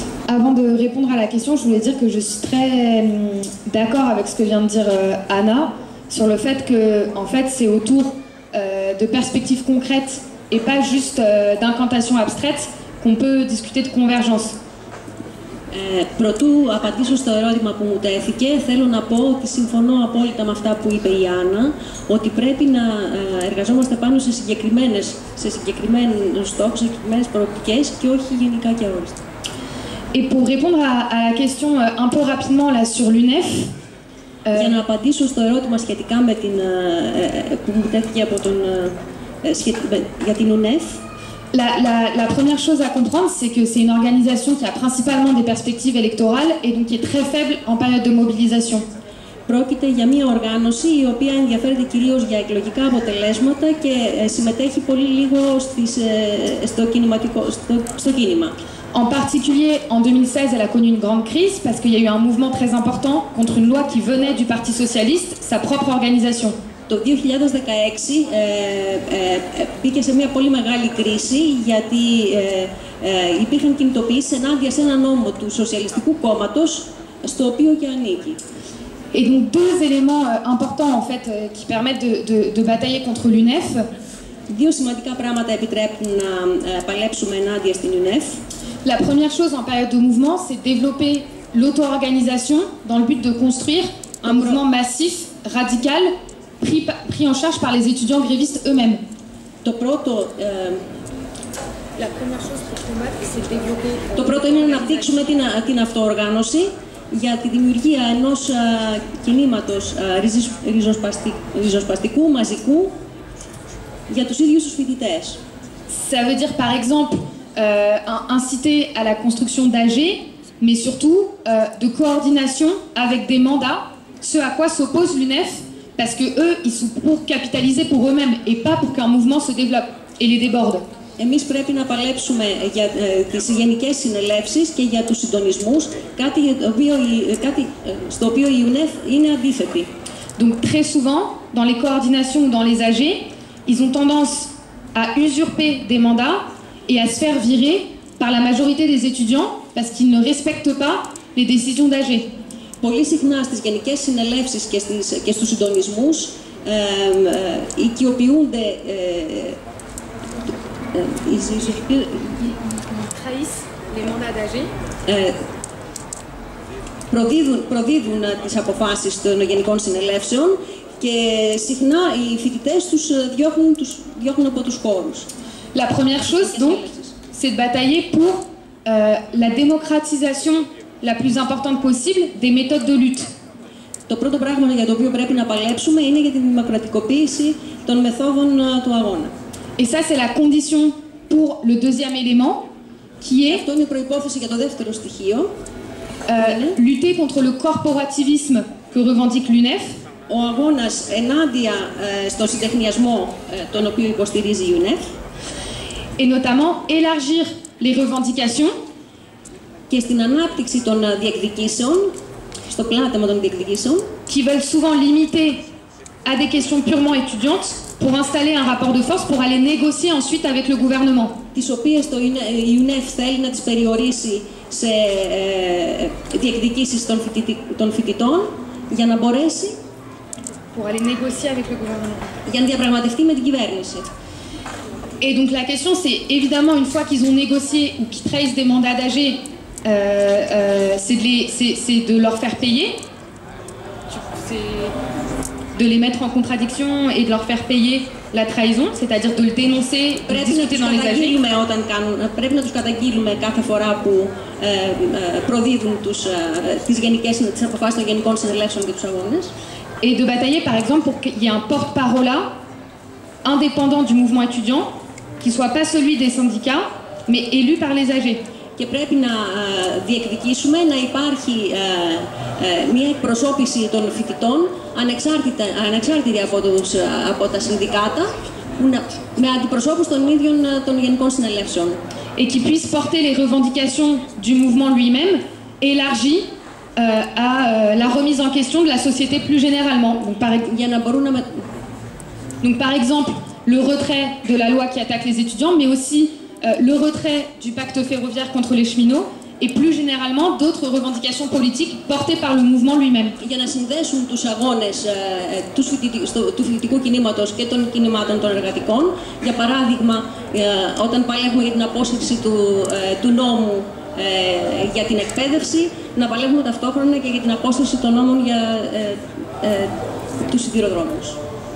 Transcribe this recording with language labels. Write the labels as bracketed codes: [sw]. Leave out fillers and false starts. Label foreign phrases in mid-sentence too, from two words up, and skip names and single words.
[fr] avant de répondre à la question, je voulais dire que je suis très d'accord avec ce que vient de dire Anna sur le fait que, en fait, c'est autour de perspectives concrètes et pas juste d'incantations abstraites qu'on peut discuter de convergence. [el] Προτού απαντήσω στο ερώτημα που μου τέθηκε, θέλω να πω ότι συμφωνώ απόλυτα με αυτά που είπε η Άννα, ότι πρέπει να εργαζόμαστε πάνω σε συγκεκριμένους στόχους, σε συγκεκριμένες προοπτικές και όχι γενικά και αόριστα. [fr] Et pour répondre à la question un peu rapidement là sur l'UNEF, [el] για να απαντήσω στο ερώτημα σχετικά με την, που μου τέθηκε από τον, για την UNEF, [fr] la première chose à comprendre, c'est que c'est une organisation qui a principalement des perspectives électorales et donc qui est très faible en période de mobilisation. [el] Πρόκειται για μια οργάνωση η οποία ενδιαφέρεται κυρίως για εκλογικά αποτελέσματα και συμμετέχει πολύ λίγο στο κίνημα. [fr] En particulier, en 2016, elle a connu une grande crise parce qu'il y a eu un mouvement très important contre une loi qui venait du Parti Socialiste, sa propre organisation. [el] Το 2016 μπήκε σε μια πολύ μεγάλη κρίση γιατί υπήρχαν κινητοποιήσεις ενάντια σε ένα νόμο του Σοσιαλιστικού Κόμματος στο οποίο και ανήκει. [fr] Et donc deux éléments importants en fait qui permettent de batailler contre l'UNEF. [el] Δύο σημαντικά πράγματα επιτρέπουν να παλέψουμε ενάντια στην UNEF. [fr] La première chose en période de mouvement, c'est développer l'auto-organisation dans le but de construire un mouvement massif, radical, pris en charge par les étudiants grévistes eux-mêmes. La première chose pour combattre, c'est développer... [el] Το πρώτο είναι να αναπτύξουμε την αυτοοργάνωση για τη δημιουργία ενός κινήματος ριζοσπαστικού, μαζικού για τους ίδιους τους φοιτητές. [fr] Ça veut dire par exemple inciter à la construction d'AG, mais surtout de coordination avec des mandats, ce à quoi s'oppose l'UNEF, parce que eux, ils sont pour capitaliser pour eux-mêmes et pas pour qu'un mouvement se développe et les déborde. [el] Εμείς πρέπει να παλέψουμε για τις γενικές συνελεύσεις και για τους συντονισμούς, κάτι στο οποίο η UNEF είναι αντίθετη. [fr] Donc très souvent, dans les coordinations ou dans les AG, ils ont tendance à usurper des mandats et à se faire virer par la majorité des étudiants parce qu'ils ne respectent pas les décisions d'AG. [el] Πολύ συχνά στις γενικές συνελεύσεις και στους συντονισμούς οικειοποιούνται προδίδουν τις αποφάσεις των γενικών συνελεύσεων και συχνά οι φοιτητές τους διώχνουν από τους χώρους. [fr] La première chose donc, c'est de batailler pour la démocratisation la plus importante possible des méthodes de lutte. [el] Το πρώτο πράγμα για το οποίο πρέπει να παλέψουμε είναι για τη δημοκρατικοποίηση των μεθόδων του αγώνα. [fr] Et ça, c'est la condition pour le deuxième élément, qui est [el] αυτό είναι προϋπόθεση για το δεύτερο στοιχείο. [fr] Lutter contre le corporativisme que revendique l'UNEF. [el] Ο αγώνας ενάντια στον συντεχνιασμό τον οποίο υποστηρίζει η UNEF. [fr] Et notamment élargir les revendications. [el] Και στην ανάπτυξη των διεκδικήσεων, στο πλάτεμα των διεκδικήσεων. [fr] Qui veulent souvent limiter à des questions purement étudiantes pour installer un rapport de force pour aller négocier ensuite avec le gouvernement. [el] Τις οποίες η UNEF θέλει να τις περιορίσει σε διεκδικήσεις των φοιτητών για να μπορέσει [fr] pour aller négocier avec le gouvernement. [el] Για να διαπραγματευτεί με την κυβέρνηση. [fr] Et donc la question c'est évidemment une fois qu'ils ont négocié ou qu'ils trahissent des mandats d'AG, c'est de leur faire payer. De les mettre en contradiction et de leur faire payer la trahison, c'est-à-dire de le dénoncer, de le discuter dans les AG. [el] Πρέπει να τους καταγγείλουμε κάθε φορά που προδίδουν τις αποφάσεις των γενικών συνελεύσεων και τους αγώνες. [fr] Et de batailler par exemple pour qu'il y ait un porte-parole indépendant du mouvement étudiant, qui ne soit pas celui des syndicats, mais élu par les AG. [el] Και πρέπει να διεκδικήσουμε να υπάρχει μια εκπροσώπηση των φοιτητών ανεξάρτητη από τα συνδικάτα με αντιπροσώπους των ίδιων των γενικών συνελεύσεων. [fr] Et qui puisse porter les revendications du mouvement lui-même élargies à la remise en question de la société plus généralement. Donc par exemple, le retrait de la loi qui attaque les étudiants, mais aussi le retrait du pacte ferroviaire contre les cheminots et plus généralement d'autres revendications politiques portées par le mouvement lui-même. [el] Για να συνδέσουν τους αγώνες του φοιτητικού κινήματος και των κινημάτων των εργατικών, για παράδειγμα, όταν παλεύουμε για την απόσυρση του νόμου για την εκπαίδευση, να παλεύουμε ταυτόχρονα και για την απόσυρση των νόμων για τους σιδηροδρόμους.